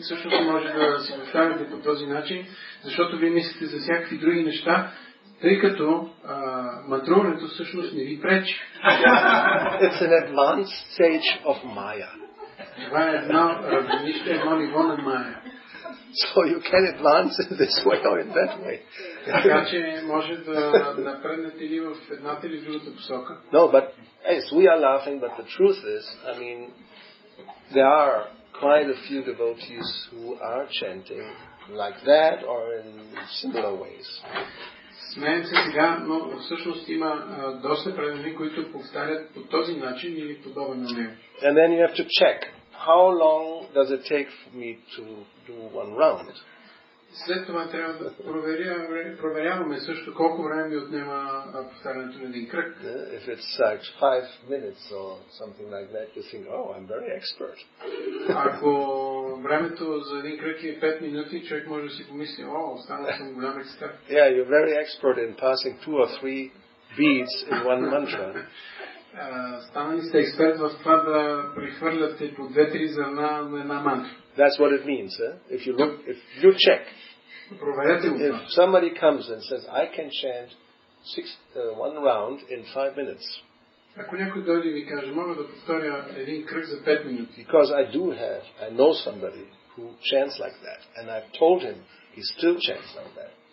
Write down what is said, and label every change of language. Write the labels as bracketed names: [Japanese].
[Bulgarian] Всъщност може да си повтаряте по този начин, защото вие мислите за всякакви други неща, тъй като мантруването всъщност не ви пречи. [English] It's an advanced stage of Maya. [Bulgarian] Това е едно ниво на Майя. [English] So you can advance in this way or in that way. [Bulgarian] Така че може да напреднете или в едната или в другата посока. [English] No, but yes, we are laughing, but the truth is, I mean, there are quite a few devotees who are chanting like that or in similar ways. [Bulgarian] Смеем се сега, но всъщност има доста преданни, които повтарят по този начин или подобен на него. [English] And then you have to check. How long does it take for me to do one round? [Bulgarian] След това трябва да проверяваме също колко време ми отнема повтарянето на един кръг. [English] If it's like 5 minutes or something like that, you think, oh, I'm very expert. [Bulgarian] Ако времето за един кръг е 5 минути, човек може да си помисли, станал съм голям експерт. [English] Yeah, you're very expert in passing 2 or 3 beads in one mantra. [Bulgarian] Станали сте експерт в това да прехвърляте по 2-3 зърна на една мантра. [English] That's what it means. If you check, if somebody comes and says, I can chant 1 round in 5 minutes. [Bulgarian] Ако някой дойде и ви каже, мога да повторя един кръг за 5 минути. [English] Because I know somebody who chants like that, and I've told him he still chants like that.